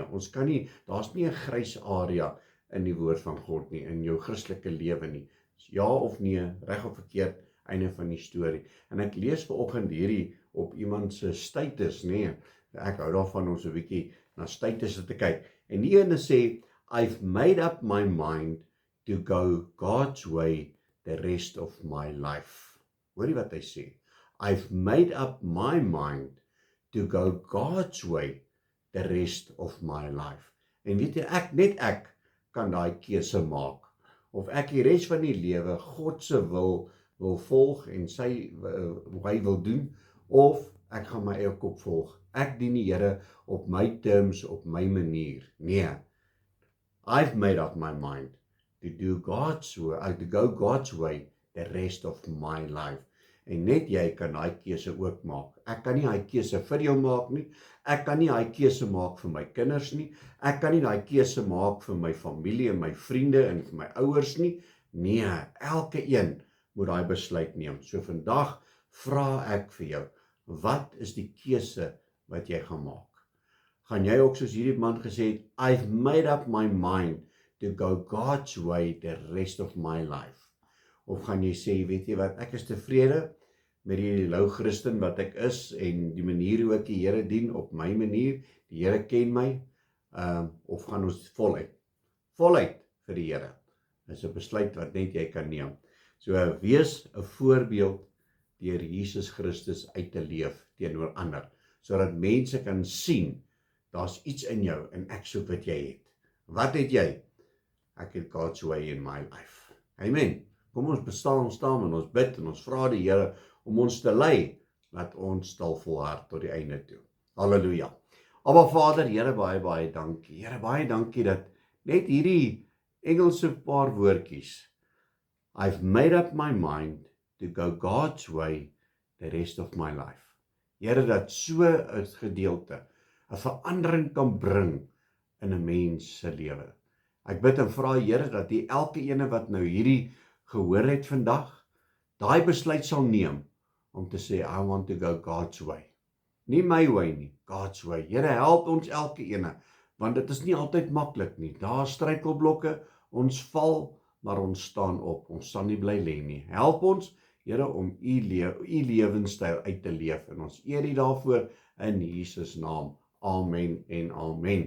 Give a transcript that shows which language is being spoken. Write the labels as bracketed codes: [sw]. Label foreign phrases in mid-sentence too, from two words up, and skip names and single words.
[af] Ons kan nie, daar's nie 'n grys area in die woord van God nie, in jou Christelike lewe nie. Ja of nee, reg of verkeerd, einde van die storie. En ek lees vanoggend hierdie op iemand se status, nee. Ek hou daarvan om so 'n bietjie na statusse te kyk. En die ene sê, [en] I've made up my mind to go God's way the rest of my life. [af] Hoorie wat hy sê? [en] I've made up my mind to go God's way the rest of my life. [af] En weet jy, ek kan daai keuse maak. Of ek die res van die lewe God se wil volg en hy wil doen, of ek gaan my eie kop volg. Ek dien die Here op my terms, op my manier. Nee. [en] I've made up my mind to do God's way, to go God's way the rest of my life. [af] En net jy kan daai keuse ook maak. Ek kan nie daai keuse vir jou maak nie. Ek kan nie daai keuse maak vir my kinders nie. Ek kan nie daai keuse maak vir my familie en my vriende en vir my ouers nie. Nee, elke een moet daai besluit neem. So vandag vra ek vir jou, wat is die keuse wat jy gaan maak? Gaan jy ook soos hierdie man gesê het, [en] I've made up my mind to go God's way the rest of my life. [af] Of gaan jy sê, weet jy wat, ek is tevrede met die lou Christen wat ek is en die manier hoe ek die Here dien op my manier, die Here ken my, of gaan ons voluit vir die Here. Dis 'n besluit wat net jy kan neem. So wees 'n voorbeeld deur Jesus Christus uit te leef teenoor ander, sodat mense kan sien, daar's iets in jou en ek soek wat jy het. Wat het jy? Ek het [en] God's way in my life. [af] Amen. Kom ons staan en ons bid en ons vra die Here om ons te lei, dat ons sal volhard tot die einde toe. Halleluja. Aba Vader, Here, baie dankie. Here, baie dankie dat net hierdie Engelse paar woordjies, [en] I've made up my mind to go God's way the rest of my life. [af] Here, dat so 'n gedeelte 'n verandering kan bring in 'n mens se lewe. Ek bid en vra, Here, dat die elke ene wat nou hierdie gehoor het vandag, daai besluit sal neem om te sê, [en] I want to go God's way. [af] Nie my way nie, [en] God's way. [af] Here, help ons elke ene, want dit is nie altyd maklik nie. Daar struikelblokke, ons val, maar ons staan op. Ons sal nie bly lê nie. Help ons, Here, om u lewenstyl uit te leef en ons eer u daarvoor in Jesus naam. Amen en amen.